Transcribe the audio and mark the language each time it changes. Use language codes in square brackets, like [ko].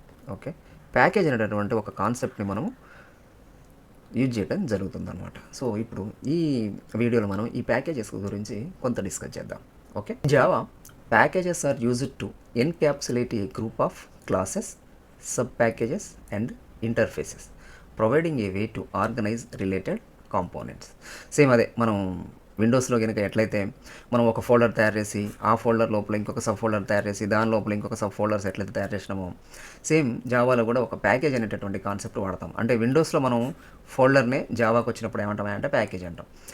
[te] Okay, package అనేటటువంటి ఒక కాన్సెప్ట్ని మనము యూజ్ చేయడం జరుగుతుందన్నమాట. సో ఇప్పుడు ఈ వీడియోలో మనం ఈ ప్యాకేజెస్ గురించి కొంత డిస్కస్ చేద్దాం. [en] Okay, Java packages are used to encapsulate a group of classes, sub-packages and interfaces, providing a way to organize related components. [te] Same అదే మనం విండోస్లో కనుక ఎట్లయితే మనం ఒక ఫోల్డర్ తయారు చేసి, ఆ ఫోల్డర్ లోపల ఇంకొక సబ్ ఫోల్డర్ తయారు చేసి, దాని లోపల ఇంకొక సబ్ ఫోల్డర్స్ ఎట్లయితే తయారు చేసినామో, సేమ్ జావాలో కూడా ఒక ప్యాకేజ్ అనేటటువంటి కాన్సెప్ట్ వాడతాం. అంటే విండోస్లో మనం ఫోల్డర్నే జావాకి వచ్చినప్పుడు ఏమంటామంటే ప్యాకేజ్ అంటాం.